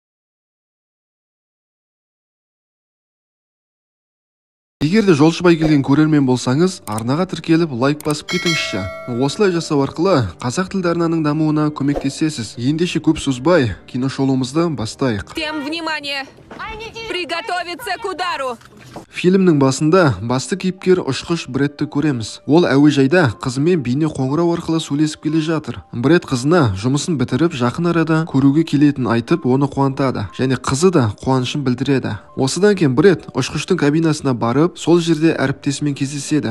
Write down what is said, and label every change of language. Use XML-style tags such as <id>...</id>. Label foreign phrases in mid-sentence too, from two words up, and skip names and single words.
<kk>Егер де жолшыбай келген көрермен болсаңыз, арнаға тіркеліп лайк басып кетіңізші. Осылай жасау арқылы қазақ тілді арнаның дамуына көмектесесіз. Ендеше көп созбай, киношолуымызды бастайық.</kk> <ru>Всем внимание! Приготовиться к удару!</ru> <kk>Фильмнің басында басты кейіпкер ұшқыш Брэдті көреміз. Ол әуежайда қызымен бейне қоңырау арқылы сөйлесіп келе жатыр. Брэд қызына жұмысын бітіріп, жақын арада көруге келетінін айтып, оны қуантады, және қызы да қуанышын білдіреді. Осыдан кейін Брэд ұшқыштың кабинасына барып, сол жерде әріптесімен кездеседі.</kk>